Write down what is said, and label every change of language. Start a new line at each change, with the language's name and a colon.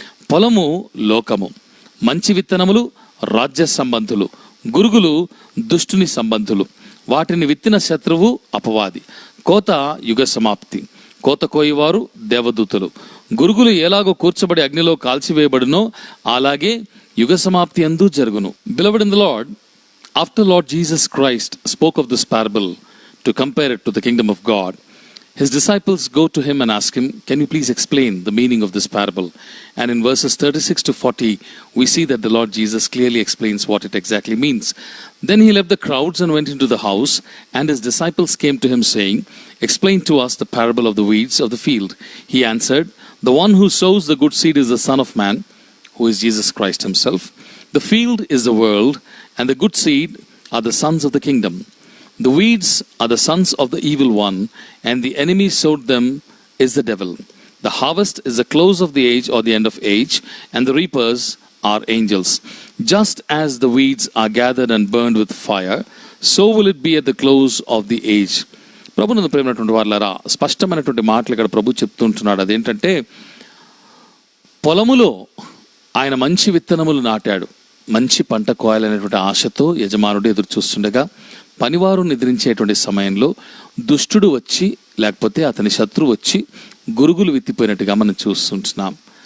Telugu: పొలము లోకము, మంచి విత్తనములు రాజ్య సంబంధులు, గురుగులు దుష్టుని సంబంధులు. వాటిని విత్తిన శత్రువు అపవాది. కోత యుగ సమాప్తి. కోత కోయివారు దేవదూతలు. గురుగులు ఎలాగో కూర్చబడి అగ్నిలో కాల్చివేయబడునో అలాగే యుగ సమాప్తి యందు జరుగును.
English: Beloved in the Lord, after Lord Jesus Christ spoke of this parable to compare it to the kingdom of God, his disciples go to him and ask him, can you please explain the meaning of this parable? And in verses 36 to 40, we see that the Lord Jesus clearly explains what it exactly means. Then he left the crowds and went into the house, and his disciples came to him saying, explain to us the parable of the weeds of the field. He answered, the one who sows the good seed is the Son of Man, who is Jesus Christ himself. The field is the world, and the good seed are the sons of the kingdom. The weeds are the sons of the evil one, and the enemy sowed them is the devil. The harvest is the close of the age or the end of age, and the reapers are angels. Just as the weeds are gathered and burned with fire, so will it be at the close of the age.
Telugu: ప్రభునందు ప్రేమైనటువంటి వారులారా, స్పష్టమైనటువంటి మాటలు ఇక్కడ ప్రభు చెప్తుంటున్నాడు. అదేంటంటే, పొలములో ఆయన మంచి విత్తనములు నాటాడు. మంచి పంట కోయాలనేటువంటి ఆశతో యజమానుడు ఎదురు చూస్తుండగా, పనివారు నిద్రించేటువంటి సమయంలో దుష్టుడు వచ్చి, లేకపోతే అతని శత్రువు వచ్చి గురుగులు విత్తిపోయినట్టుగా మనం చూస్తుంటున్నాం.